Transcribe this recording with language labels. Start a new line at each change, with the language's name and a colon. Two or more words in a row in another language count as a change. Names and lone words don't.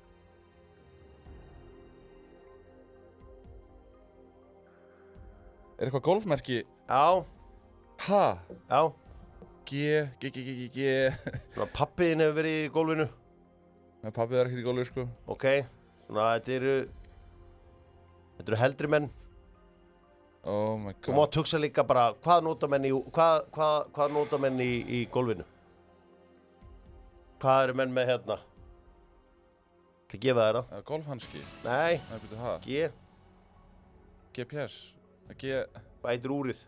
Icelandic: Er eitthvað golfmerki? Já. Ha? Já. G. Svona pappiðin hefur verið í gólfinu. Nei, pappið er ekkert í golfi, sko. Ok. Svona þetta eru heldri menn.
English: Oh my god.
Icelandic: Þú mátt hugsa líka bara hvað nota menn í gólfinu? Hvað eru menn með hérna? Það gefa þér það. Golfhanski? Nei. Nei, byrju, ha? G. GPS? Bætir úrið.